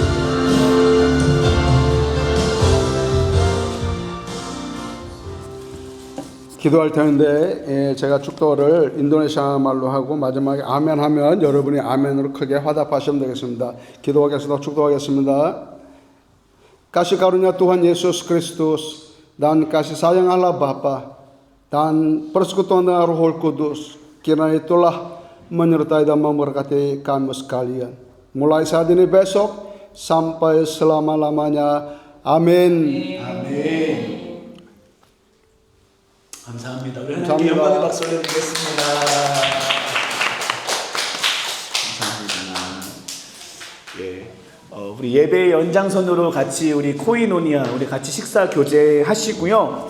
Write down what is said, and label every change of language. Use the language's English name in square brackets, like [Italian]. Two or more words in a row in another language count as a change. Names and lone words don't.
[Korean] 기도할 텐데 제가 축도를 인도네시아 말로 하고 마지막에 아멘 하면 여러분이 아멘으로 크게 화답하시면 되겠습니다. 기도하겠습니다. 축도하겠습니다. [Indonesian] Kasih karunia Tuhan Yesus Kristus dan kasih sayang Allah Bapa dan persekutuan dengan Roh Kudus, kiranya itulah menyertai dan memberkati kami sekalian. Mulai saat ini besok sampai selama-lamanya. Amin. [Korean] 아멘. 감사합니다. 우리 하나님께 감사합니다. 영광의 박수 올려드리겠습니다. 감사합니다. 예, 우리 예배 연장선으로 같이 우리 코이노니아 우리 같이 식사 교제하시고요.